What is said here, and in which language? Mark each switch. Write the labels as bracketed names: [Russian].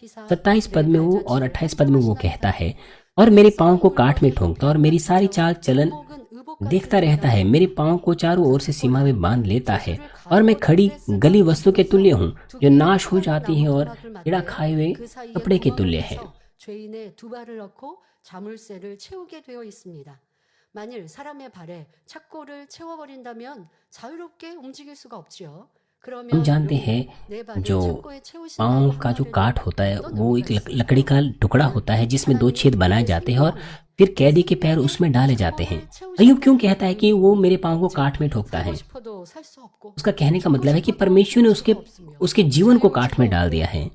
[Hindi] 27 पद में वो और 28 पद में वो कहता है, और मेरे पाँव को काट में ठोंकता और मेरी सारी चाल चलन देखता रहता है। मेरे पाँव को चारों ओर से सीमा में बांध लेता है और मैं खड़ी गली वस्तु के तुल्य हूँ, जो नाश हो जाती है और कीड़ा खाए हुए कपड़े के तुल्य है। [Korean] 만일 사람의 발에 착고를 채워버린다면 자유롭게 움직일 수가 없지요. [Hindi] हम जानते हैं जो पाँव का जो काट होता है वो एक लकड़ी का टुकड़ा होता है जिसमें दो छेद बनाए जाते हैं और फिर कैदी के पैर उसमें डाले जाते हैं। अय्यूब क्यों कहता है कि वो मेरे पाँव को काट में ठोकता है? उसका कहने का मतलब है कि परमेश्वर ने उसके जीवन को काट में डाल दिया है।